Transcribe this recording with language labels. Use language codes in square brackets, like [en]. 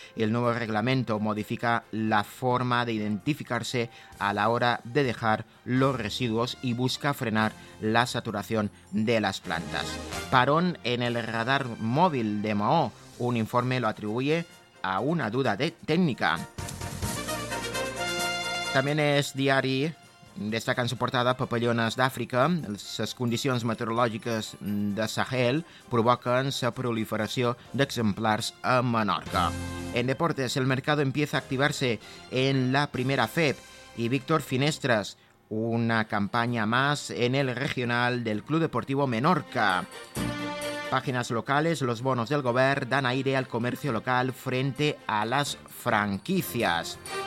[es] El nuevo reglamento modifica la forma de identificarse a la hora de dejar los residuos y busca frenar la saturación de las plantas. Parón en el radar móvil de Mahó. Un informe lo atribuye a una duda técnica. También es diari. Destaca en su portada: [ca] papallones d'Àfrica, les condicions meteorològiques de Sahel provoquen la proliferació d'exemplars a Menorca. [es] En deportes, el mercado empieza a activarse en la primera FEB y Víctor Finestres, una campaña más en el regional del Club Deportivo Menorca. Páginas locales, los bonos del Govern dan aire al comercio local frente a las franquicias.